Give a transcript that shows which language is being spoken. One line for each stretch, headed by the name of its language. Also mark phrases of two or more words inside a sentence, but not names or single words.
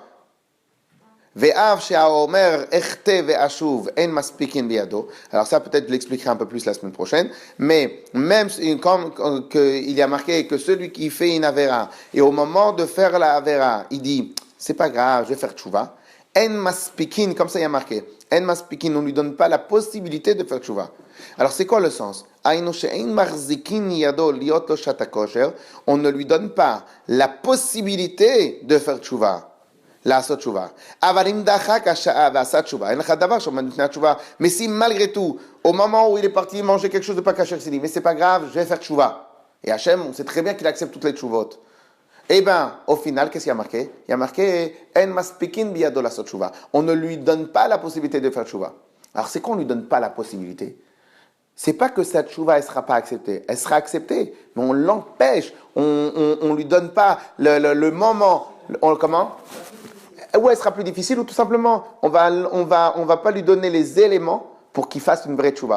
French: Alors ça peut-être je l'expliquerai un peu plus la semaine prochaine, mais même comme il y a marqué que celui qui fait une avera et au moment de faire la avera, il dit c'est pas grave, je vais faire tchouva.
Hebrew: אין מספיקין,
French: comme ça il y a marqué,
Hebrew: אין מספיקין,
French: on ne lui donne pas la possibilité de faire tchouva. Alors c'est quoi le sens? On ne lui donne pas la possibilité de faire tchouva.
Hebrew: לעשות תשובה. אבל אם דחק השעה ועשה תשובה, אין לך דבר שעומד לפני התשובה.
French: Mais si malgré tout, au moment où il est parti manger quelque chose de pas caché, il s'est dit, mais c'est pas grave, je vais faire tchouva. Et Hachem, on sait très bien qu'il accepte toutes les tchouvot. Eh bien, au final, qu'est-ce qu'il y a marqué? Il y a marqué,
Hebrew: אין מספיקין בידו לעשות תשובה.
French: On ne lui donne pas la possibilité de faire tchouva. Alors, c'est qu'on ne lui donne pas la possibilité. C'est pas que sa tchouva, elle sera pas acceptée. Elle sera acceptée, mais on l'empêche. On lui donne pas le moment. Comment? Ou elle sera plus difficile, ou tout simplement, on va pas lui donner les éléments pour qu'il fasse une vraie tchouva.